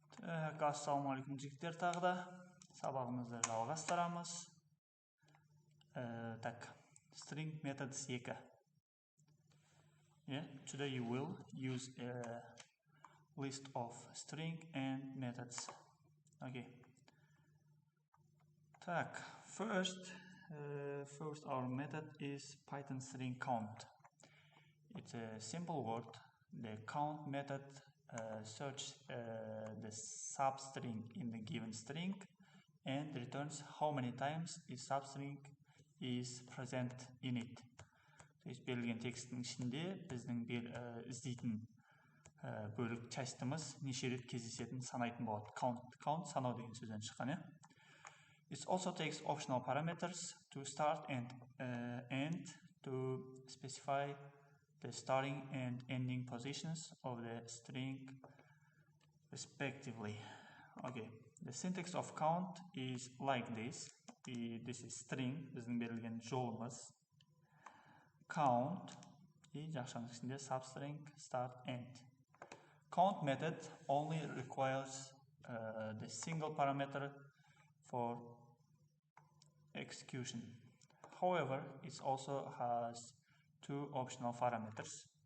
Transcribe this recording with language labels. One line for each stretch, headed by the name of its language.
Kazakh: Assalamualaikum жігіттер, тағы да сабағымызды жалғастырамыз.
English: Так, string methods 2. Today you will use a list of string and methods. Okay. Так, first our method is Python string count. It's a simple word. The count method searches the substring in the given string and returns how many times the substring is present in it.
Russian: То есть
Kazakh: берілген текстің ішінде біздің іздейтін бөлік частымыз неше рет кездесетінін санайтын болады. Count санау деген сөзден шыққан.
English: It also takes optional parameters to start and to specify the starting and ending positions of the string respectively. Okay, the syntax of count is like this. This is string,
Kazakh: біздің берілген жолымыз. Count, жақшаның ішінде substring, start, end.
English: Count method only requires the single parameter for execution. However, it also has two optional parameters.